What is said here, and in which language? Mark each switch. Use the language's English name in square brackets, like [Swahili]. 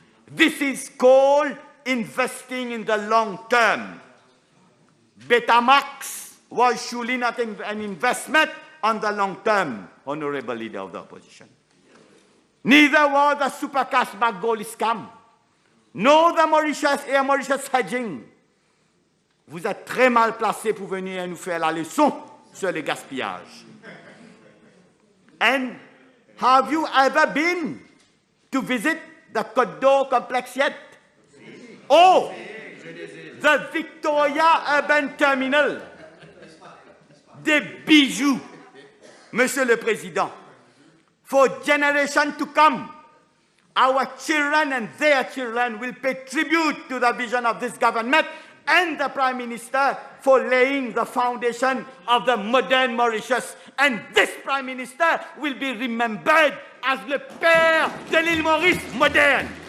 [English] This is called investing in the long term. Betamax was surely not an investment on the long term, Honorable Leader of the Opposition. Neither was the super cashback gold scam, nor the Mauritius hedging. [French] Vous êtes très mal placé pour venir nous faire la leçon sur le gaspillage. [English] And have you ever been to visit the Côte d'Or complex yet? Oh, the Victoria Urban Terminal. [French] Des bijoux, Monsieur le Président. [English] For generations to come, our children and their children will pay tribute to the vision of this government and the Prime Minister for laying the foundation of the modern Mauritius. And this Prime Minister will be remembered as [French] le père de l'île Maurice moderne.